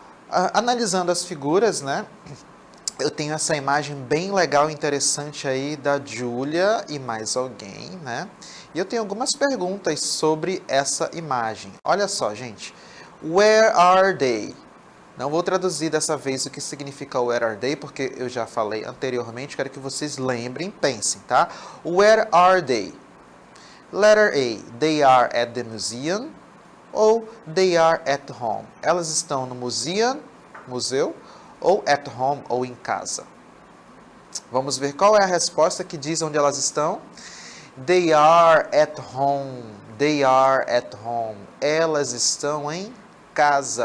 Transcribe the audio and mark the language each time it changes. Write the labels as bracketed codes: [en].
[pt] Analisando as figuras, né? Eu tenho essa imagem bem legal e interessante aí da Julia e mais alguém, né? E eu tenho algumas perguntas sobre essa imagem. Olha só, gente. [en] Where are they? [pt] Não vou traduzir dessa vez o que significa [en] where are they, [pt] porque eu já falei anteriormente, quero que vocês lembrem, pensem, tá? [en] Where are they? Letter A, they are at the museum [pt] ou [en] they are at home? [pt] Elas estão no museu, ou [en] at home, [pt] ou em casa. Vamos ver qual é a resposta que diz onde elas estão. [en] They are at home. They are at home. [pt] Elas estão em casa.